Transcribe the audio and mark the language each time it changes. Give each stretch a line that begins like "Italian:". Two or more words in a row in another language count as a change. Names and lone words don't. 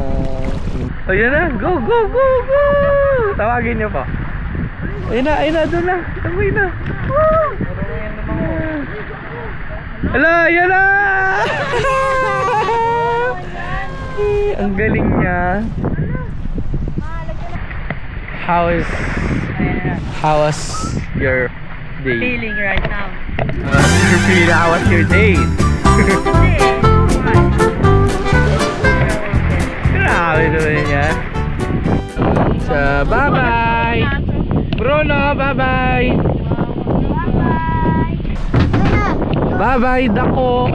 Filipino: Ayan na,
English: go, go, go, go!
Filipino: Tawagin niyo po. Ayun na, doon na. Tamoy na. Hala, ayan na! Ang galing niya.
English: How was your day? Feeling right now. How was your day?
Filipino: Grabe naman yan.
English: So, bye-bye! Bruno, bye-bye! Bye-bye, Dako!